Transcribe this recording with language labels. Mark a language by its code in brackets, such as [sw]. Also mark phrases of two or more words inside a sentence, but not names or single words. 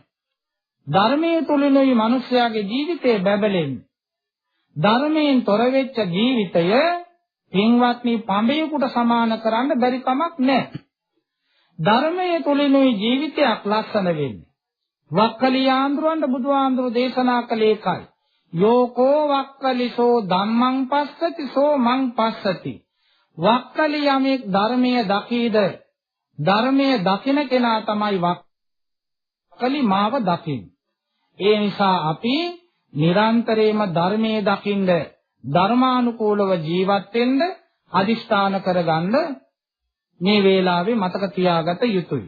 [si] ධර්මයේ තුලිනුයි මිනිස්යාගේ ජීවිතේ බැබලෙන්නේ. ධර්මයෙන් තොර වෙච්ච ජීවිතය පින්වත්නි පඹයකට සමාන කරන්න බැරි කමක් නැහැ. ධර්මයේ තුලිනුයි ජීවිතයක් ලස්සන වෙන්නේ. වක්කලියාඳුරන්ට බුදුආඳුර දේශනා කළේ ඒකයි. [pi] යෝකෝ වක්කලිසෝ ධම්මං පස්සති සෝ මං පස්සති. [si] වක්කලි යමෙක් ධර්මයේ දකීද ධර්මයේ දකින කෙනා තමයි වක්කලි මාව දකින්නේ. ඒ නිසා අපි නිරන්තරයෙන්ම ධර්මයේ දකින්න ධර්මානුකූලව ජීවත් වෙන්න අදිෂ්ඨාන කරගන්න මේ වේලාවේ මතක තියාගත යුතුයි.